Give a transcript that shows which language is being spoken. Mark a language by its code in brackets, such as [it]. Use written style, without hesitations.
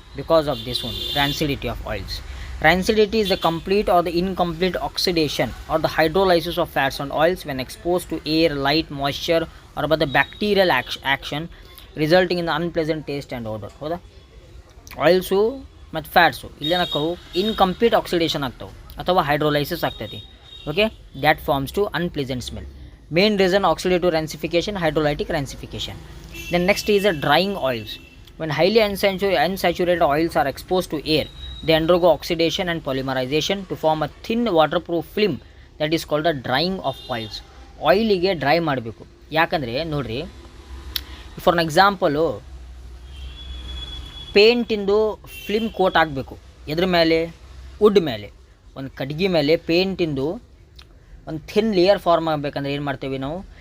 [en] Because of this one rancidity of oils. Rancidity is the complete or the incomplete oxidation or the hydrolysis of fats and oils when exposed to air, light, moisture or by the bacterial action resulting in the unpleasant taste and odor. [kn] ಹೌದಾ? Oils ಮತ್ತು fats ಇಲ್ಲೇನಕ್ಕವು incomplete oxidation ಆಗ್ತವೆ ಅಥವಾ hydrolysis ಆಗ್ತೈತಿ. [en] Okay, that forms to unpleasant smell. Main reason oxidative rancification, hydrolytic rancification. Then next is a drying oils. When highly unsaturated oils are exposed to air, they undergo oxidation and polymerization to form a thin waterproof film that is called a drying of oils. [kn] ಆಯಿಲಿಗೆ dry ಮಾಡಬೇಕು. ಯಾಕಂದರೆ ನೋಡಿರಿ, for an example ಪೇಂಟಿಂದು film coat ಆಗಬೇಕು. ಎದ್ರ ಮೇಲೆ? Wood ಮೇಲೆ, ಒಂದು ಕಡ್ಗಿ ಮೇಲೆ ಪೇಂಟಿಂದು ಒಂದು ಥಿನ್ ಲೇಯರ್ ಫಾರ್ಮ್ ಆಗಬೇಕಂದ್ರೆ ಏನು ಮಾಡ್ತೀವಿ ನಾವು?